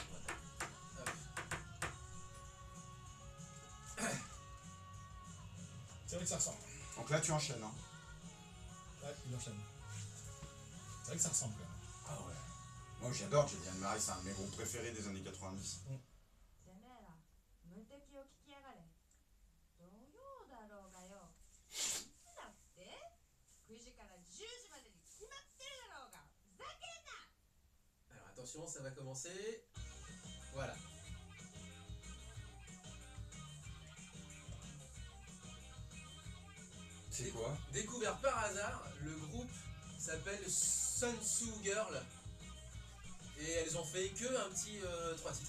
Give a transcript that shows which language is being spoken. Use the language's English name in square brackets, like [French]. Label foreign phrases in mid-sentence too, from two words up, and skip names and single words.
[French] Hop. C'est vrai que ça ressemble. Donc là tu enchaînes hein. Ouais, il enchaîne. C'est vrai que ça ressemble quand même. Ah ouais. Moi j'adore Jody Anne-Marie, c'est un de mes groupes préférés des années 90. [Japanese] てめえら無敵を聞きやがれ土曜だろうがよいつだって9時から10時までに決まってるだろうがふざけんな [French] Alors attention, ça va commencer. Voilà. C'est quoi? Découvert par hasard, le groupe s'appelle Sunsu Girl. Et elles ont fait que un petit 3 titres.